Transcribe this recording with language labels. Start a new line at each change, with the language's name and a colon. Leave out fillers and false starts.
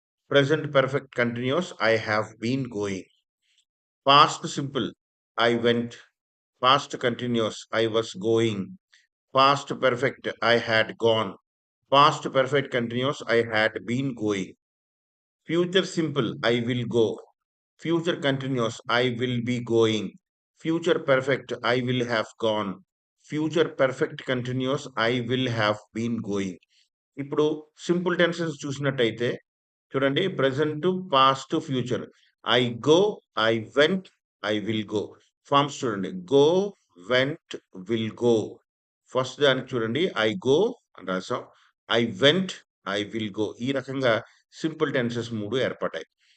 English: Present perfect continuous I have been going. Past simple I went. Past continuous I was going. Past perfect I had gone. Past perfect continuous I had been going. Future simple I will go. Future continuous I will be going. Future perfect I will have gone. Future perfect continuous I will have been going.
Telugu: ఇప్పుడు simple tenses చూసినట్టయితే చూడండి present, past, future.
English: I go, I went, I will go.
Telugu: Forms చూడండి.
English: Go, went, will go.
Telugu: First దానికి చూడండి I go అని రాసాం.
English: I went, I will go.
Telugu: ఈ రకంగా సింపుల్ టెన్సెస్ 3 ఏర్పడ్డాయి.